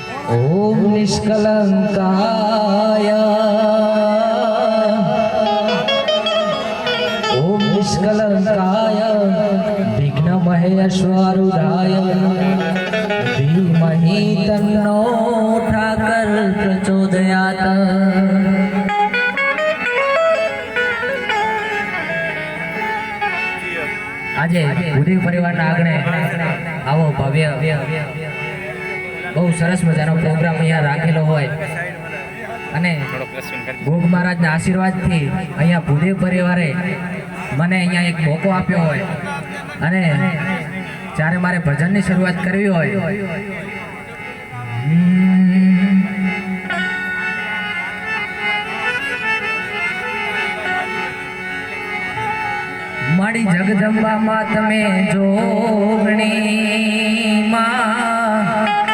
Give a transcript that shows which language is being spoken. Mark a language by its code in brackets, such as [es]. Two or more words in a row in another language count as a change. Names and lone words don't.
[sa] ओम निष्कलंकाय ओम निष्कलंकाय विघ्नमहेश्वरुदाय धीमहि तन्नो ठाकर प्रचोदयात्। [gu] આજે ઉદય પરિવારના આંગણે આવો ભવ્ય બહુ સરસ મજાનો પ્રોગ્રામ અહીંયા રાખેલો હોય અને ગોગ મહારાજના આશીર્વાદથી અહીંયા ભૂદેવ પરિવારે મને અહીંયા એક મોકો આપ્યો હોય અને જ્યારે મારે ભજનની શરૂઆત કરવી હોય મારી જગદંબામાં તમે જોગણી માં